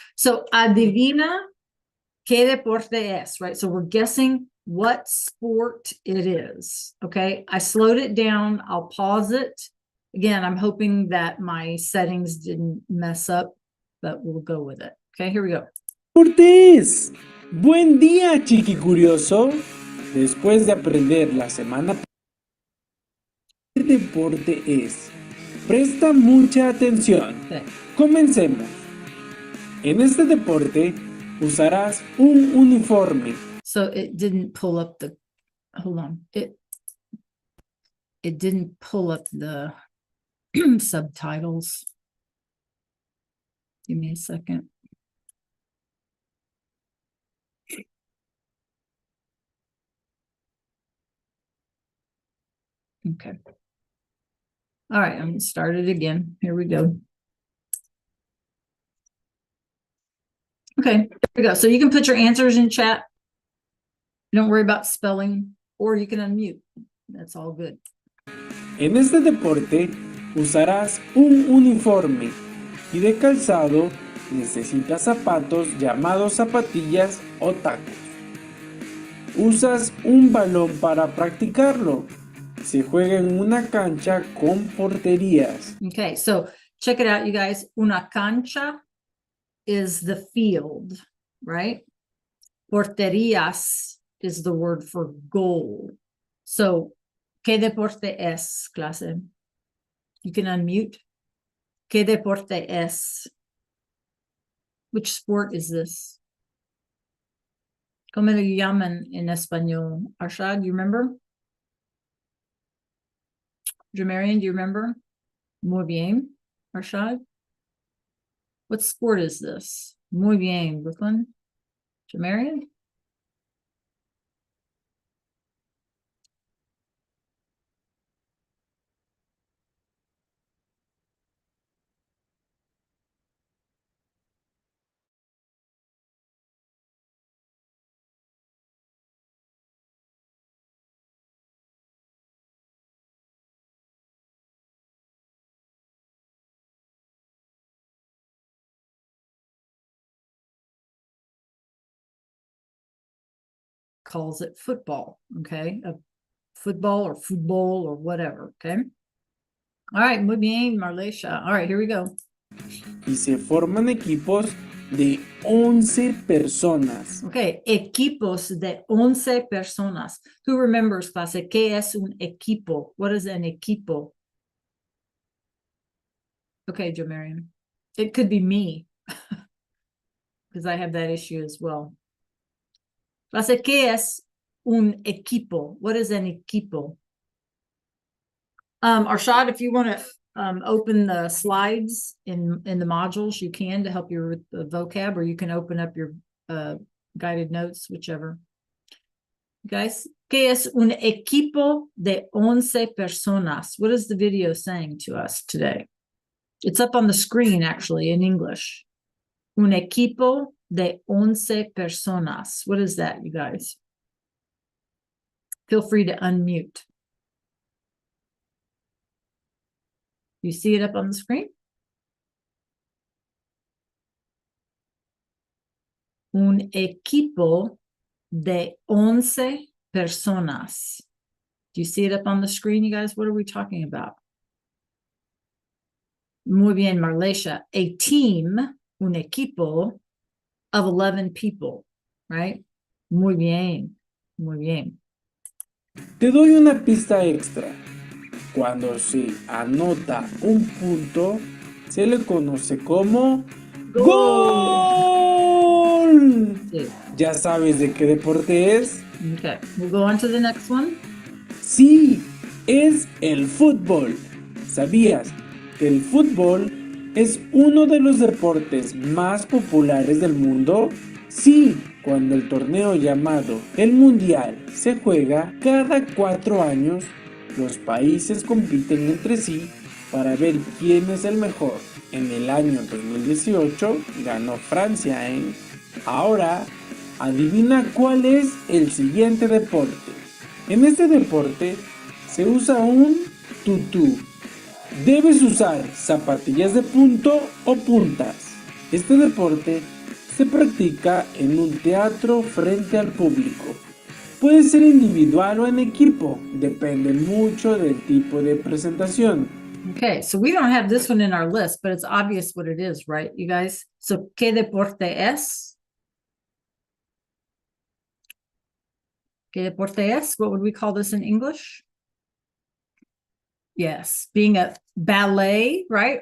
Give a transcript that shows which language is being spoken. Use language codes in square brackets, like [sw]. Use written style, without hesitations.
[es] So, adivina qué deporte es, right? [en] So we're guessing what sport it is, okay? I slowed it down. I'll pause it. Again, I'm hoping that my settings didn't mess up, but we'll go with it. Okay, here we go. [es] Cortés. Buen día, chiqui curioso. Después de aprender la semana, ¿qué deporte es? Presta mucha atención. [en] Okay. [es] Comencemos. En este deporte usarás un uniforme. [en] So it didn't pull up the, hold on. It didn't pull up the subtitles. Give me a second. Okay. All right, I'm gonna start it again. Here we go. Okay, here we go. So you can put your answers in chat. Don't worry about spelling, or you can unmute. That's all good. [es] En este deporte usarás un uniforme y de calzado necesitas zapatos llamados zapatillas o tacos. Usas un balón para practicarlo. Se juega en una cancha con porterías. [en] Okay, so check it out, you guys. Una cancha is the field, right? Porterías is the word for goal. So, [es] ¿qué deporte es, clase? [en] You can unmute. [es] ¿Qué deporte es? [en] Which sport is this? [es] ¿Cómo lo llaman en español? [en] Arshad, you remember? Jamarian, do you remember? [es] Muy bien, [en] Arshad. What sport is this? [es] Muy bien, Brooklyn. Jamarian? [en] Calls it football, okay? Football or whatever, okay? All right, [es] muy bien, [en] Marleisha. All right, here we go. [es] Y se forman equipos de 11 personas. Okay, equipos de 11 personas. [en] Who remembers, clase? [es] ¿Qué es un equipo? [en] What is an equipo? Okay, Joe Marion. It could be me because I have that issue as well. [es] Clase, ¿qué es un equipo? [en] What is an equipo? Arshad, if you want to open the slides in the modules, you can to help you with the vocab, or you can open up your guided notes, whichever. Guys, [es] ¿qué es un equipo de 11 personas? [en] What is the video saying to us today? It's up on the screen, actually, in English. [es] Un equipo de 11 personas. [en] What is that, you guys? Feel free to unmute. You see it up on the screen? [es] Un equipo de 11 personas. [en] Do you see it up on the screen, you guys? What are we talking about? [es] Muy bien, [en] Marlesia. A team, un equipo of 11 people, right? [es] Muy bien, muy bien. Te doy una pista extra. Cuando se anota un punto, se le conoce como ¡Gol! Sí. ¿Ya sabes de qué deporte es? [en] Okay, we'll go on to the next one. [es] Sí, es el fútbol. ¿Sabías que el fútbol es uno de los deportes más populares del mundo? Sí, cuando el torneo llamado el Mundial se juega cada 4 años, los países compiten entre sí para ver quién es el mejor. En el año 2018 ganó Francia, ¿eh? Ahora, adivina cuál es el siguiente deporte. En este deporte se usa un tutú. Debes usar zapatillas de punto o puntas. Este deporte se practica en un teatro frente al público. Puede ser individual o en equipo, depende mucho del tipo de presentación. [en] Okay, so we don't have this one in our list, but it's obvious what it is, right, you guys? [es] So, ¿qué deporte es? ¿Qué deporte es? [en] What would we call this in English? Yes, being a ballet, right?